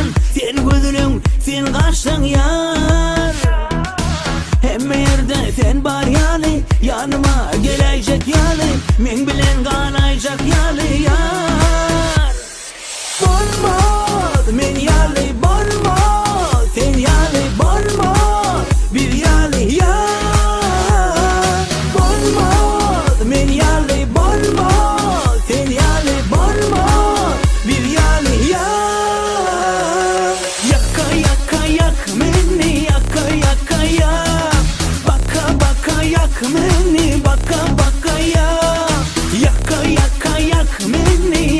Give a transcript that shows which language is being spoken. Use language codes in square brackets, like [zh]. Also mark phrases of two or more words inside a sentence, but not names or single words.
[tr] Sen gözünün, sen kaçtın yar. [tk] Hemme yerde sen bar yali, yanıma gelecek yali. Men bilen kalayacak yali yar. Bolmaz men yali, bolmaz sen yali, bolmaz bir yali yar. Bolmaz men yali, bolmaz sen yali, bolmaz bir yali yar. [tr] Yaka yaka yak beni, yaka yaka yak. Baka baka yak beni, baka baka yak. Yaka yaka yak beni,